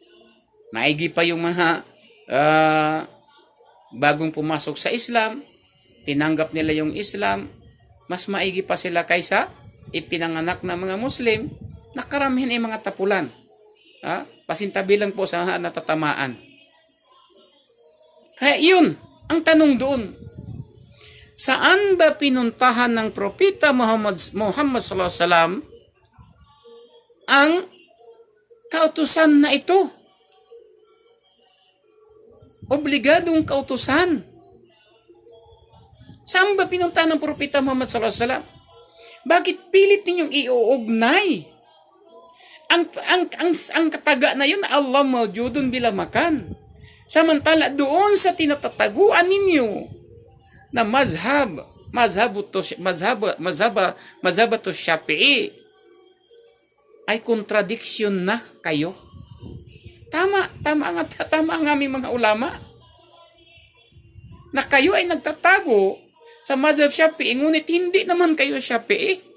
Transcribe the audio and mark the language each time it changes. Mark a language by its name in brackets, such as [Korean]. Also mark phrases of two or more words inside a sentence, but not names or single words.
[Filipino] Maigi pa yung mga bagong pumasok sa Islam, tinanggap nila yung Islam, mas maigi pa sila kaysa ipinanganak na mga Muslim na karamihan ay mga tapulan. Pasintabi lang po sa natatamaan. Kaya yun, ang tanong doon, saan ba pinuntahan ng Propeta Muhammad [Arabic] صلى الله عليه وسلم [Filipino] ang kautusan na ito? Obligadong kautusan. Saan ba pinuntahan ng Propeta Muhammad [Arabic] صلى الله عليه وسلم? [Filipino] Bakit pilit ninyong iuugnay? Ang kataga na yun, [Arabic] الله موجود بلا مكان. [Filipino] Samantala doon sa tinatataguan ninyo na mazhabatus Syafi'i ay contradiction na kayo. Tama ang aming mga ulama na kayo ay nagtatago sa mazhab Syafi'i, ngunit hindi naman kayo Syafi'i.